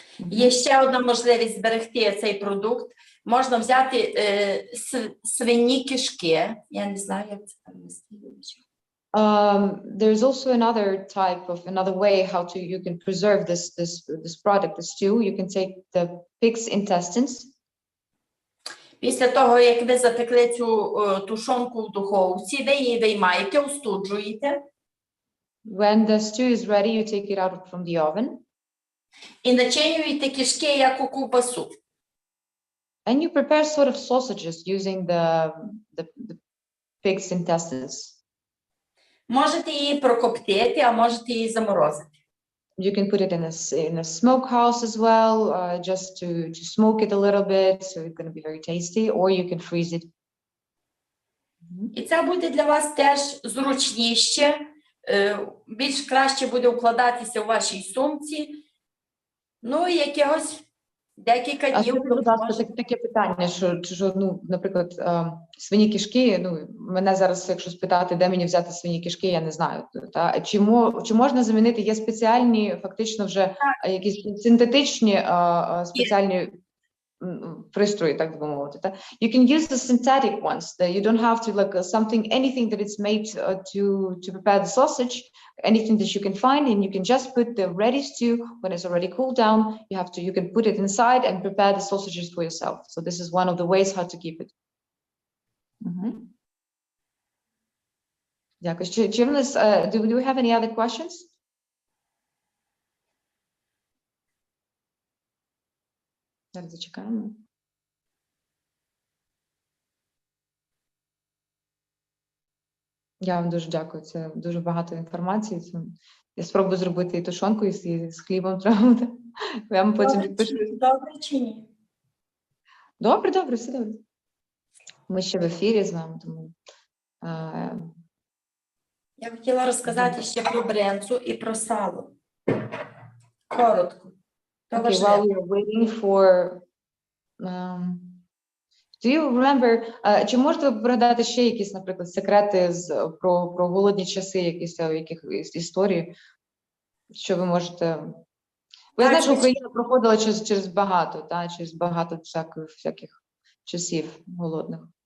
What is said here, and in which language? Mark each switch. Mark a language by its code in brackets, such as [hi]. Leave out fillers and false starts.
[uk] Є ще одна можливість зберегти цей продукт. Можна взяти свині кишки. Я не знаю, як це перевести. [en] There's also another way how you can preserve this product, the stew. You can take the pig's intestines. [uk] Після того, як ви запекли цю тушонку в духовці, ви її виймаєте, остуджуєте. [en] When the stew is ready, you take it out from the oven. [uk] І начинюєте кишки, як у ковбасу. [en] And you prepare sort of sausages using the pig's intestines. [uk] Можете її прокоптити, а можете її заморозити. [en] You can put it in a smokehouse as well, just to smoke it a little bit, so it's going to be very tasty, or you can freeze it. [uk] І це буде для вас теж зручніше, більш краще буде укладатися у вашій сумці. Ну, і якихось декілька днів. Будь ласка, таке питання, що наприклад, свині кишки, мене зараз, якщо спитати, де мені взяти свині кишки, я не знаю. Та? Чи можна замінити, є спеціальні, фактично вже якісь синтетичні спеціальні пристрої, так би мовити. [en] Та? You can use the synthetic ones. You don't have to anything that it's made to prepare the sausage, anything that you can find, and you can just put the ready stew when it's already cooled down. You can put it inside and prepare the sausages for yourself. So this is one of the ways how to keep it. [uk] Дякую. Чи в нас, [en] do we have any other questions? [uk] Зараз зачекаємо. Я вам дуже дякую. Це дуже багато інформації. Я спробую зробити і тушонку, і з хлібом треба. Я вам потім відпишу. Добре чи ні? Добре, все добре. Ми ще в ефірі з вами, тому... Я хотіла розказати ще про брензу і про сало. Коротко. [en] Okay, while we are waiting for... Do you remember, [uk] чи можете ви передати ще якісь, наприклад, секрети про голодні часи, якісь історії, що ви можете... Ви знаєте, що Україна проходила через багато всяких часів голодних.